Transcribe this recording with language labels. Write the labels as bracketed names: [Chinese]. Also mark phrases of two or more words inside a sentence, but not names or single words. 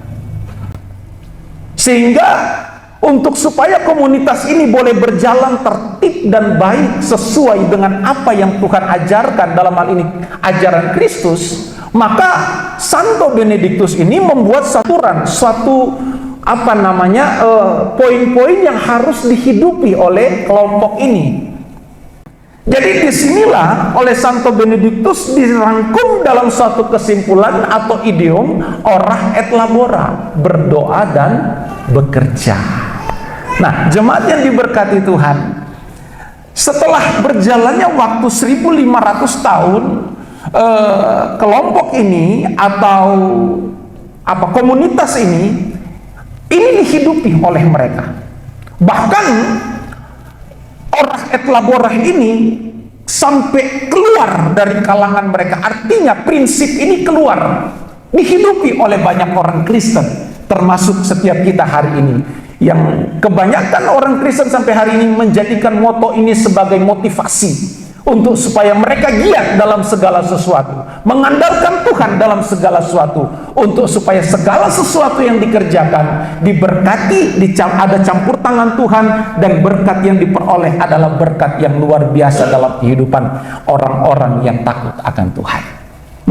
[Indonesian] Sehingga untuk supaya komunitas ini boleh berjalan tertib dan baik sesuai dengan apa yang Tuhan ajarkan, dalam hal ini ajaran Kristus, maka Santo Benedictus ini membuat suatu poin-poin yang harus dihidupi oleh kelompok ini. Jadi disinilah oleh Santo Benedictus dirangkum dalam suatu kesimpulan atau idiom [Latin] ora et labora, [Indonesian] berdoa dan bekerja. Nah, jemaat yang diberkati Tuhan, setelah berjalannya waktu 1500 tahun, kelompok ini atau komunitas ini dihidupi oleh mereka. Bahkan [Latin] ora et labora [Indonesian] ini sampai keluar dari kalangan mereka. Artinya prinsip ini keluar, dihidupi oleh banyak orang Kristen, termasuk setiap kita hari ini. Yang kebanyakan orang Kristen sampai hari ini menjadikan moto ini sebagai motivasi untuk supaya mereka giat dalam segala sesuatu, mengandalkan Tuhan dalam segala sesuatu, untuk supaya segala sesuatu yang dikerjakan diberkati, ada campur tangan Tuhan, dan berkat yang diperoleh adalah berkat yang luar biasa dalam kehidupan orang-orang yang takut akan Tuhan.